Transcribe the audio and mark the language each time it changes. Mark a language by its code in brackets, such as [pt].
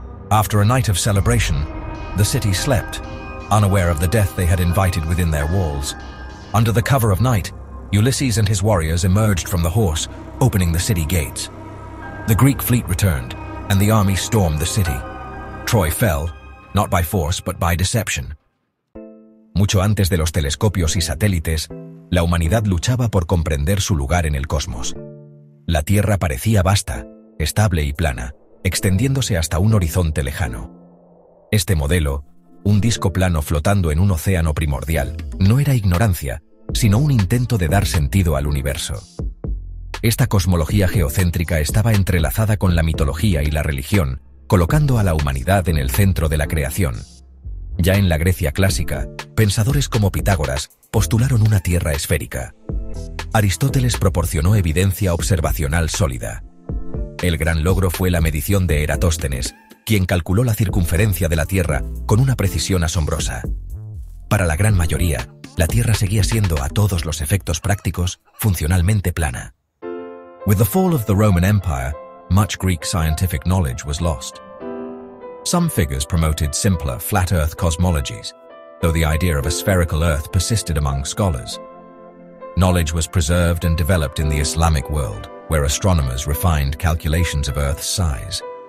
[en] After a night of celebration, the city slept, unaware of the death they had invited within their walls. Under the cover of night, Ulysses and his warriors emerged from the horse, opening the city gates. The Greek fleet returned, and the army stormed the city. Troy fell, not by force but by deception. [es] Mucho antes de los telescopios y satélites, la humanidad luchaba por comprender su lugar en el cosmos. La Tierra parecía vasta, estable y plana, extendiéndose hasta un horizonte lejano. Este modelo, un disco plano flotando en un océano primordial, no era ignorancia, sino un intento de dar sentido al universo. Esta cosmología geocéntrica estaba entrelazada con la mitología y la religión, colocando a la humanidad en el centro de la creación. Ya en la Grecia clásica, pensadores como Pitágoras postularon una Tierra esférica. Aristóteles proporcionó evidencia observacional sólida. El gran logro fue la medición de Eratóstenes, quien calculó la circunferencia de la Tierra con una precisión asombrosa. Para la gran mayoría, la Tierra seguía siendo, a todos los efectos prácticos, funcionalmente plana. [en] With the fall of the Roman Empire, much Greek scientific knowledge was lost. Some figures promoted simpler, flat Earth cosmologies, though the idea of a spherical Earth persisted among scholars. Knowledge was preserved and developed in the Islamic world, where astronomers refined calculations of Earth's size.